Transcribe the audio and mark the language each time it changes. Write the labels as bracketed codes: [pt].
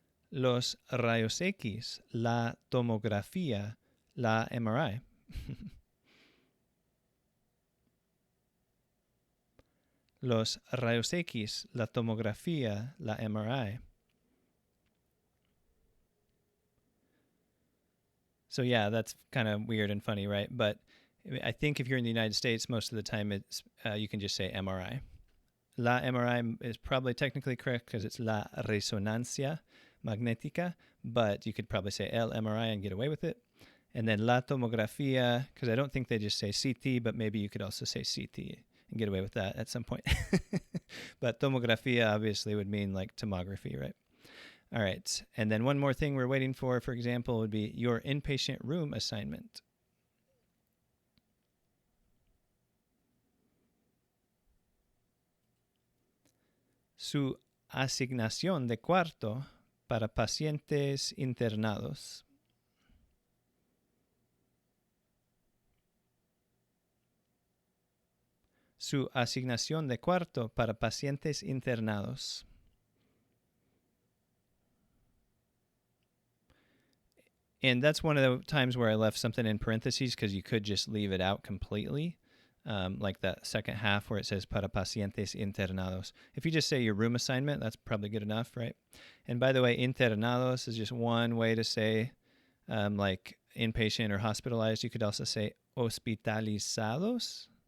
[es] Los rayos X, la tomografía, la MRI. Los rayos X, la tomografía, la MRI. [en] So yeah, that's kind of weird and funny, right? But I think if you're in the United States, most of the time it's you can just say MRI. La MRI is probably technically correct because it's [es] la resonancia magnética, [en] but you could probably say el MRI and get away with it. And then la tomografía, because I don't think they just say CT, but maybe you could also say CT and get away with that at some point. But tomografía obviously would mean like tomography, right? All right. And then one more thing we're waiting for example, would be your inpatient room assignment. [es] Su asignación de cuarto para pacientes internados. Su asignación de cuarto para pacientes internados. [en] And that's one of the times where I left something in parentheses because you could just leave it out completely, like that second half where it says [es] para pacientes internados. [en] If you just say your room assignment, that's probably good enough, right? And by the way, internados is just one way to say like inpatient or hospitalized. You could also say hospitalizados.